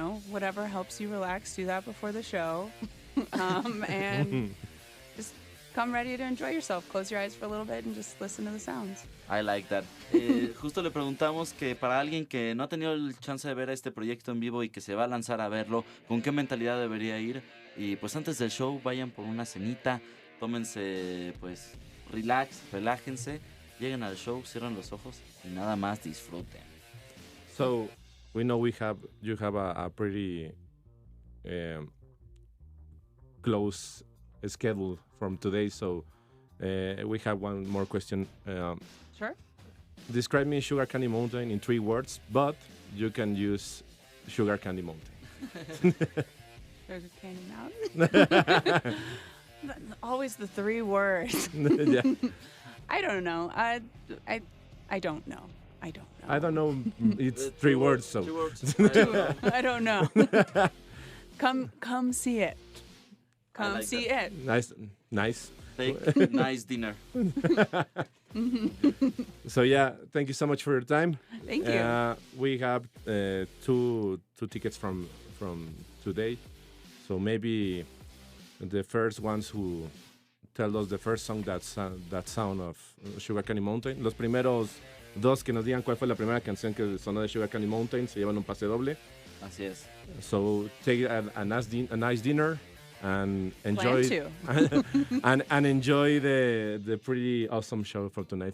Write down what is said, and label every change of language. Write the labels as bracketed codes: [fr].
[en] Whatever helps you relax, do that before the show. And just come ready to enjoy yourself. Close your eyes for a little bit and just listen to the sounds. I like that. [es] Justo le preguntamos que para alguien que no ha tenido el chance de ver este proyecto en vivo y que se va a lanzar a verlo, ¿con qué mentalidad debería ir? Y pues antes del show vayan por una cenita, tómense pues relájense, lleguen al show, cierren los ojos y nada más disfruten. [en] So we know you have a pretty close schedule from today. So we have one more question. Sure. Describe me Sugar Candy Mountain in 3 words, but you can use Sugar Candy Mountain. Sugar Candy Mountain. Always the 3 words. Yeah. I don't know. I don't know. I don't know. I don't know. It's 3 words, so. 2 words. I don't know. Come see it. Come like see that. it. Nice. Take nice dinner. So yeah, thank you so much for your time. Thank you. We have 2 tickets from today, so maybe the first ones who tell us the first song that sound of Sugar Candy Mountain. [es] Los primeros 2 que nos digan cuál fue la primera canción que sonó de Sugar Candy Mountain se llevan un pase doble. Así es. [en] So take a nice dinner and enjoy Plan to. and enjoy the pretty awesome show for tonight.